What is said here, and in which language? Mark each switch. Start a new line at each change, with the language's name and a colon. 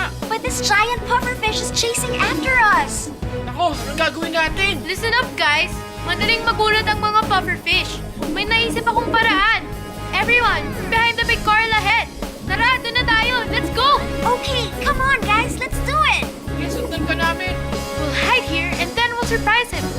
English: But this giant pufferfish is chasing after us.
Filipino: Nako, anong gagawin natin?
English: Listen up, guys!
Filipino: Madaling magulat ang mga pufferfish. May naisip akong paraan.
English: Everyone, behind the big coral ahead.
Filipino: Tara, doon na tayo.
English: Let's go! Okay, come on, guys. Let's do it.
Filipino: Sige, sundan ka namin.
English: We'll hide here and then we'll surprise him.